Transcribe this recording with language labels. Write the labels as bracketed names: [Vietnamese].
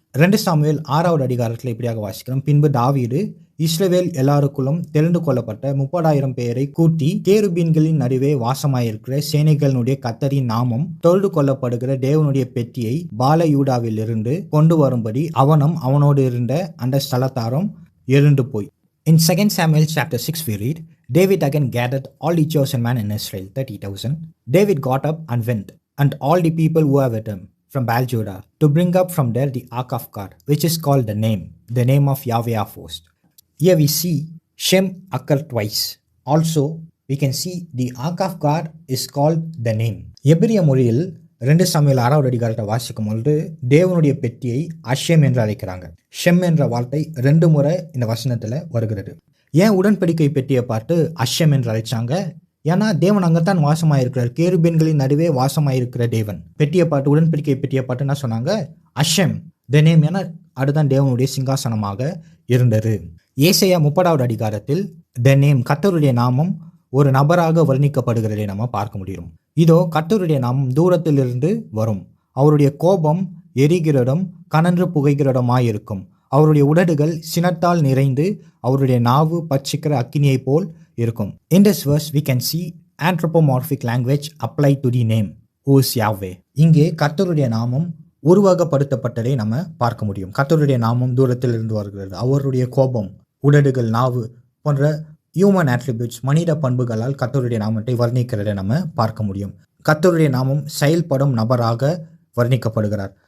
[Tamil] 2 Samuel 6வது அதிகாரத்தில் இப்படியாக வாசிக்கிறோம். பின்பு தாவீது இஸ்ரவேல் எல்லாருக்குள்ளும் தெரிந்து கொள்ளப்பட்ட 30,000 பேரை கூட்டி கேருபீன்களின் நடுவே வாசமாயிருக்கிற சேனைகளுடைய கர்த்தரின் நாமம் தொழுது கொள்ளப்படுகிற தேவனுடைய பெட்டியை பாலயூடாவில் இருந்து கொண்டு வரும்படி அவனும் அவனோடு இருந்த அந்த ஸ்தலத்தாரும் எழுந்து போய். [English] In 2 Samuel chapter 6 we read, David again gathered all the chosen men in Israel, 30,000. David got up and went, and all the people who were with him from Baal Judah, to bring up from there the ark of God, which is called the name of Yahweh of hosts. Here we see Shem occur twice. Also, we can see the ark of God is called the name. [Tamil] எபிரிய மொழியில் 2 Samuel 6வது அதிகாரத்தை வாசிக்கும் பொழுது தேவனுடைய பெட்டியை அஷெம் என்று அழைக்கிறாங்க. Shame என்ற வார்த்தை 2 முறை இந்த வசனத்தில் வருகிறது. ஏன் உடன்படிக்கை பெட்டியை பார்த்து அஷெம் என்று அழைச்சாங்க? ஏன்னா தேவன் அங்கத்தான் வாசமாயிருக்கிறார், கேருபீன்களின் நடுவே வாசமாயிருக்கிற தேவன். பெட்டியை பார்த்து, உடன்படிக்கை பெட்டியை பார்த்து என்ன சொன்னாங்க? அஷெம் த நேம். ஏன்னா அதுதான் தேவனுடைய சிங்காசனமாக இருந்தது. ஏசாயா 30வது அதிகாரத்தில் த நேம், கர்த்தருடைய நாமம் ஒரு நபராக வர்ணிக்கப்படுகிறதை நம்ம பார்க்க முடியும். இதோ கர்த்தருடைய நாமம் தூரத்திலிருந்து வரும், அவருடைய கோபம் எரிகிறதும் கனன்று புகைகிறதுமாயிருக்கும், அவருடைய உதடுகள் சினத்தால் நிறைந்து அவருடைய நாவு பட்சிக்கிற அக்கினியை போல் இருக்கும். [English] In this verse we can see anthropomorphic language applied to the name who is Yahweh. [Tamil] இங்கே கர்த்தருடைய நாமம் உருவகப்படுத்தப்பட்டதை நம்ம பார்க்க முடியும். கர்த்தருடைய நாமம் தூரத்தில் இருந்து வருகிறது. அவருடைய கோபம், உதடுகள், நாவு போன்ற ஹியூமன் ஆட்ரிபியூட்ஸ், மனித பண்புகளால் கர்த்தருடைய நாமத்தை வர்ணிக்கிறதை நம்ம பார்க்க முடியும். கர்த்தருடைய நாமம் செயல்படும் நபராக வர்ணிக்கப்படுகிறார்.